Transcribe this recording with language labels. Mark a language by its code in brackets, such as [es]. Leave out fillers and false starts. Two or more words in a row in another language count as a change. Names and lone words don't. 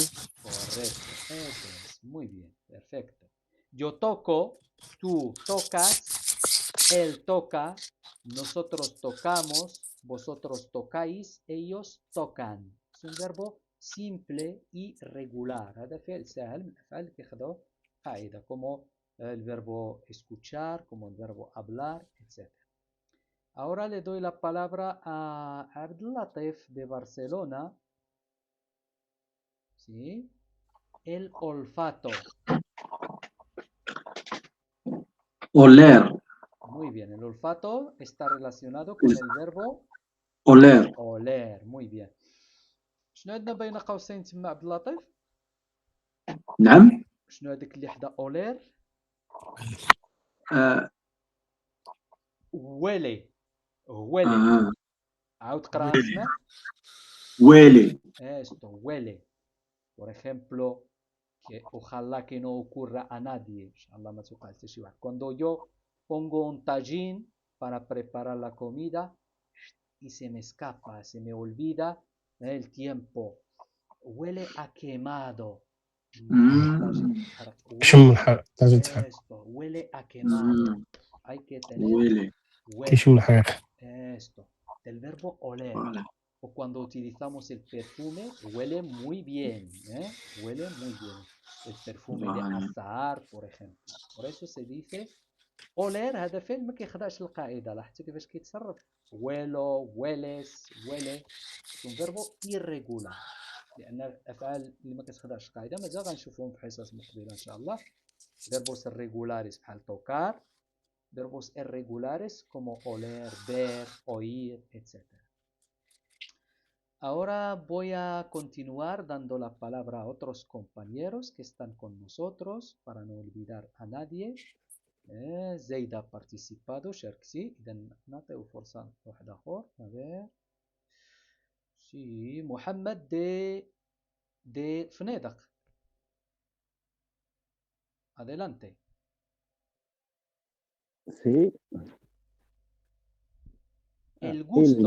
[es] Correcto. Eso es. Muy bien. Perfecto. Yo toco, tú tocas, él toca, nosotros tocamos, vosotros tocáis, ellos tocan. Es un verbo simple y regular. [ar] هذا فعل سهل من الأفعال اللي كياخذوا قاعدة [es] como el verbo escuchar, como el verbo hablar, etc. Ahora le doy la palabra a Abdelatif de Barcelona. ¿Sí? El olfato. Oler, Muy bien, el olfato está relacionado con el verbo oler. oler. Muy bien. [ar] شنو عندنا بين قوسين تما عبد اللطيف؟ نعم. شنو هذيك اللي حدا اولير؟ آه ولي. ولي. آه عاود قراها اسمع. [es] huele. Esto, huele. Por ejemplo, que ojalá que no ocurra a nadie. [ar] Inshallah ما توقع حتى شي واحد. [es] Cuando yo pongo un tajín para preparar la comida y se me escapa, se me olvida el tiempo. Huele a quemado. Mm, [ar] شم [es] Huele, [ar] الحرق لازم تحرق. [es] esto, huele a quemado. Hay que tener huele. [ar] يشم [es] huele. [ar] الحريق. [es] Esto, del verbo oler. Vale. O cuando utilizamos el perfume, huele muy bien. ¿eh? Huele muy bien. El perfume de Vale. azahar, por ejemplo. Por eso se dice oler. [ar] هذا فعل ما كيخدعش القاعدة. لاحظتوا كيفاش كيتصرف. Huelo, hueles, huele. Es un verbo irregular. لأن الأفعال اللي ما كتخدعش القاعدة مازال غنشوفوهم في حصص مقبلة إن شاء الله. [es] Verbos irregulares بحال tocar. Verbos irregulares como oler, ver, oír, etc. Ahora voy a continuar dando la palabra a otros compañeros que están con nosotros para no olvidar a nadie. زيد ha participado, [ar] شاركتي. إذا نعطيه فرصة واحد آخر. [es] A ver. Sí, محمد de فنيدق. Adelante. Sí. El El gusto.